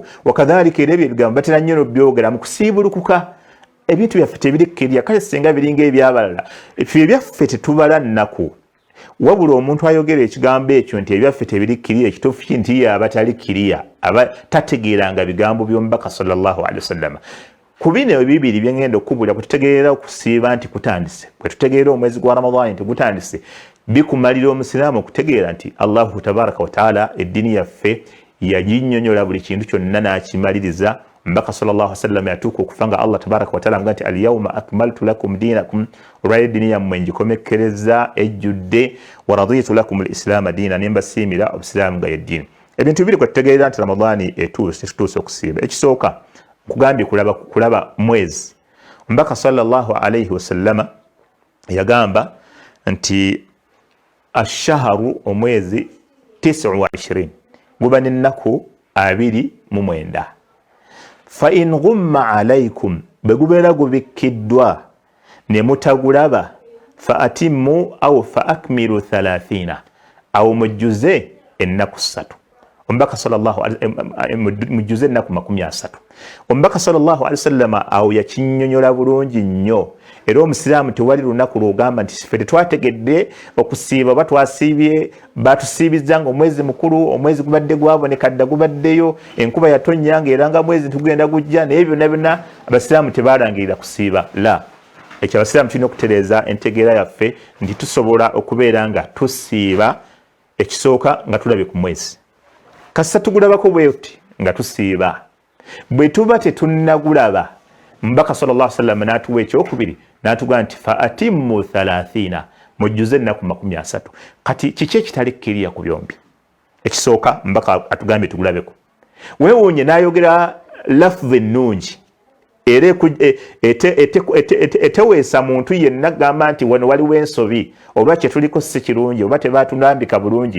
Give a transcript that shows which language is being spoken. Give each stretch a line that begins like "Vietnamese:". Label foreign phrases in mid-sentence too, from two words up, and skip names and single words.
Ganda: Wakadhalika era ebyo ebigambo batera nnyo n'obyogera mu kusiibulukuka. Ebintu byaffe tebirikkirya, kale singa biringa ebyabalala, ffe ebyaffe tetubala nnaku. Wabula omuntu ayogera ekigambo ekyo nti ebyaffe tebirikkirya, ekituufu nti aba talikkirya, aba tategeeranga bigambo by'omubaka
Arabic: صلى الله عليه وسلم.
Ganda: Ku bino ebibiri bye ngenda okukubulira bwe tutegeera okusiiba nti kutandise, bwe tutegeera omwezi gwa Ramadani nti gutandise, bikumalira omusiraamu okutegeera nti
Arabic: الله تبارك وتعالى
Ganda: eddiini yaffe yaginnyonnyola buli kintu kyonna n'akimaliriza. Mbaka
Arabic: صلى الله عليه وسلم
Ganda: yatuuka okufa nga
Arabic: الله تبارك وتعالى
Ganda: nti
Arabic: اليوم أكملت لكم دينكم,
Ganda: olwaleero eddiini yammwe ngikomekkereza ejjudde,
Arabic: ورضيت لكم الإسلام دينا,
Ganda: ne mbasiimira obusiraamu nga yeddiini. Ebintu bibiri kwe tutegeera nti Ramadani tetutuuse okusiiba. Ekisooka kugambye kulaba mwezi. Mbaka
Arabic: صلى الله عليه وسلم
Ganda: yagamba nti ash-shahru omwezi 29 guba n'ennaku 29.
Arabic: فإن غم عليكم,
Ganda: bwe gubeera gubikkiddwa ne mutagulaba,
Arabic: فأتموا أو فأكملوا
Ganda: 30, awo mujjuze ennaku 3. Omubaka sallallahu mujjuze ennaku 30. Omubaka
Arabic: صلى الله عليه وسلم
Ganda: awo yakinnyonnyola bulungi nnyo. Era omusiraamu tewali lunaku lwogamba nti ffe tetwategedde okusiiba oba twasiibye, batusiibizza nga omwezi mukulu, omwezi gubadde gwaboneka dda gubaddeyo, enkuba yatonnyanga era nga mwezi tugenda gujja, naye byonna byonna abasiraamu tebalangirira kusiiba. La, ekyo abasiraamu tulina okutereeza entegeera yaffe nti tusobola okubeera nga tusiiba ekisooka nga tulabye ku mwezi. Kasita tugulabako bweti nga tusiiba. Bwe tuba tetunnagulaba, Mbaka
Arabic: صلى الله عليه وسلم
Ganda: n'atuwa ekyokubiri n'atugamba nti
Arabic: فأتموا
Ganda: 30, mujjuze ennaku 30. Kati kiki ekitalikkirya ku byombi? Ekisooka Mbaka atugambye tugulabeko. Weewuunye n'ayogera lafdhi ennungi era eteweesa muntu yenna gamba nti wano waliwo ensobi oba kye tuliko si kirungi oba tebatunambika bulungi.